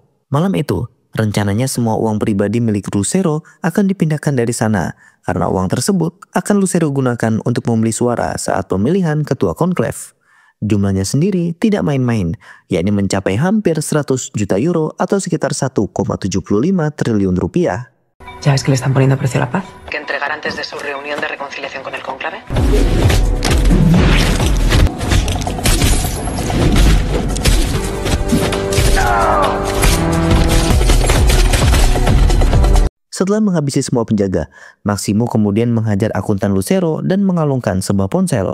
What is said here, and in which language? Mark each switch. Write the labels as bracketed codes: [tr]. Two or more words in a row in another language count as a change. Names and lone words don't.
[id] Malam itu, rencananya semua uang pribadi milik Lucero akan dipindahkan dari sana, karena uang tersebut akan Lucero gunakan untuk membeli suara saat pemilihan ketua konklave. Jumlahnya sendiri tidak main-main, yakni mencapai hampir 100 juta euro atau sekitar 1,75 triliun rupiah. [es] ¿Ya ves que le están poniendo precio a la paz? ¿Que entregar antes de su reunión de reconciliación con el cónclave? [id] Setelah menghabisi semua penjaga, Maximo kemudian menghajar akuntan Lucero dan mengalungkan sebuah ponsel.